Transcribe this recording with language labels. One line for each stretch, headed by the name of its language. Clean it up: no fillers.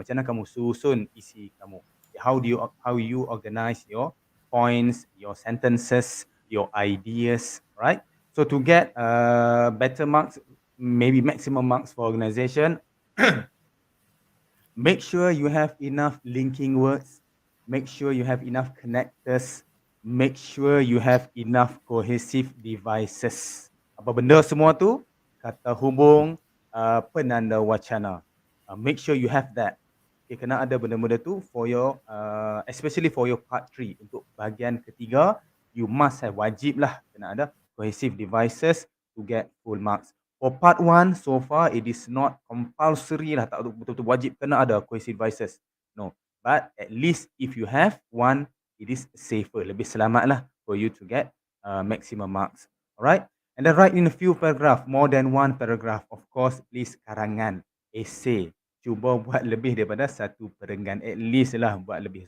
Malay: Macam mana kamu susun isi kamu.
English: How you organize your points, your sentences, your ideas, right? So to get better marks, maybe maximum marks for organization, make sure you have enough linking words, make sure you have enough connectors, make sure you have enough cohesive devices.
Malay: Apa benda semua tu? Kata hubung, penanda wacana.
English: Make sure you have that. Okay,
Malay: kena ada benda-benda tu
English: for your, especially for your part 3.
Malay: Untuk bahagian ketiga,
English: you must have,
Malay: wajib lah kena ada
English: cohesive devices to get full marks. For part 1, so far it is not compulsory lah,
Malay: tak betul-betul wajib kena ada
English: cohesive devices. No, but at least if you have one, it is safer,
Malay: lebih selamat lah
English: for you to get maximum marks. Alright, and then write in a few paragraph, more than one paragraph. Of course, please karangan, essay.
Malay: Cuba buat lebih daripada satu perenggan, at least lah buat lebih.